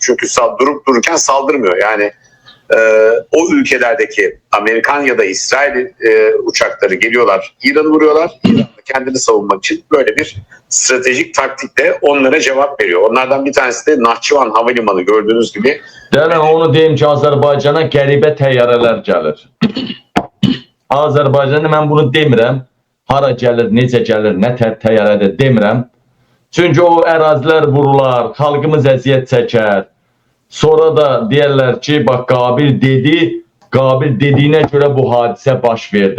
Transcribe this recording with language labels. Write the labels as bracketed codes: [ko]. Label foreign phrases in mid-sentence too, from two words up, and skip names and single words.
[tr] Çünkü durup dururken saldırmıyor. Yani o ülkelerdeki Amerikan ya da İsrail uçakları geliyorlar, İran'ı vuruyorlar. İran da kendini savunmak için böyle bir stratejik taktikle onlara cevap veriyor. Onlardan bir tanesi de Nahçıvan Havalimanı, gördüğünüz gibi. [az] Yani onu deyim ki, Azərbaycana qəribə təyyarələr gəlir. Azərbaycana mən bunu demirəm. Hara gəlir, necə gəlir, nə təyyarədir demirəm. Çünki o ərazilər vurular, xalqımız əziyyət çəkər. Sonra da deyərlər ki, bax Qabil dedi, Qabil dediyinə görə bu hadisə baş verdi.